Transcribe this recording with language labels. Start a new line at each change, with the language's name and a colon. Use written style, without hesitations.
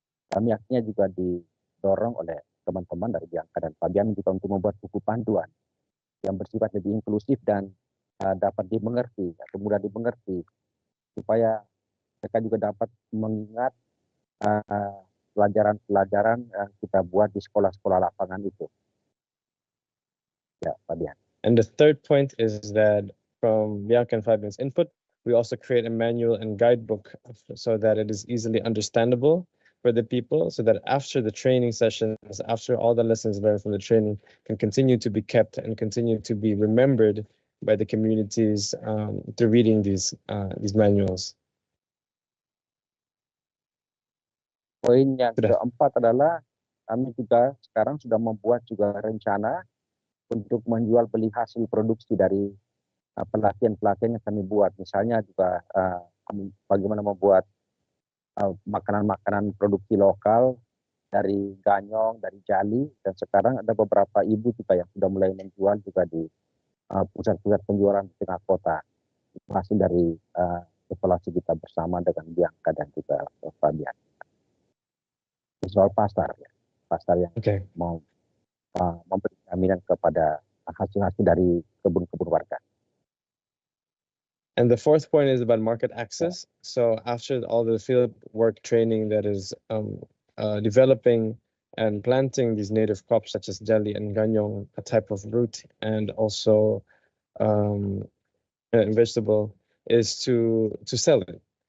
Indonesian: Kami akhirnya juga didorong oleh teman-teman dari Bianca dan Fabian juga untuk membuat buku panduan yang bersifat lebih inklusif dan dapat dimengerti atau mudah dimengerti, supaya mereka juga dapat mengingat pelajaran-pelajaran yang kita buat di sekolah-sekolah lapangan itu. Ya, Fabian.
English: And the third point is that from Bianca and Fabian's input, we also create a manual and guidebook so that it is easily understandable for the people, so that after the training sessions, after all the lessons learned from the training can continue to be kept and continue to be remembered by the communities through reading these manuals.
Indonesian: Poin yang keempat adalah kami juga sekarang sudah membuat juga rencana untuk menjual beli hasil produksi dari pelatihan-pelatihan yang kami buat. Misalnya juga bagaimana membuat makanan-makanan produksi lokal dari ganyong, dari jali, dan sekarang ada beberapa ibu juga yang sudah mulai menjual juga di pusat-pusat penjualan di tengah kota. Itu hasil dari evaluasi kita bersama dengan Bianca dan juga Fabian. Soal pasar, ya. Pasar yang mau memberi jaminan kepada hasil-hasil dari kebun-kebun warga.
English: And the fourth point is about market access. So after all the field work training that is developing and planting these native crops such as jali and ganyong, a type of root, and also vegetable, is to sell it.